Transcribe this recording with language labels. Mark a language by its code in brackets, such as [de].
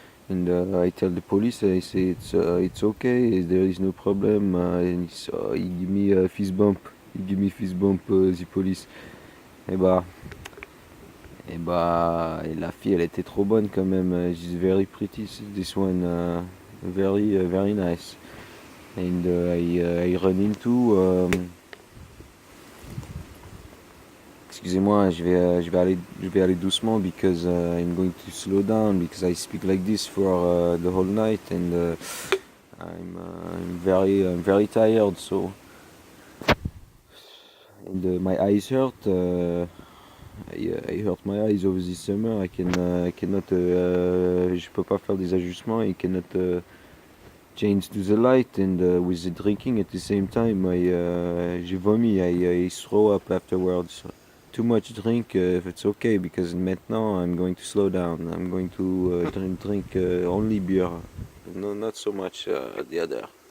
[en] And I tell the police, I say it's okay, there is no problem. And he give me a fist bump. He give me fist bump, the police. [fr] Et bah, et la fille, elle était trop bonne quand même. [en] She's very pretty. This one, very nice. And I run into. [fr] Excusez-moi, je vais aller doucement [en] because I'm going to slow down because I speak like this for the whole night and I'm very tired. So and my eyes hurt. I hurt my eyes over this summer. I cannot. [fr] Je peux pas faire des ajustements. [en] I cannot change to the light and with the drinking at the same time. [fr] J'ai vomi. [en] I throw up afterwards. Too much drink, if it's okay, because maintenant I'm going to slow down. I'm going to drink only beer, no, not so much the other.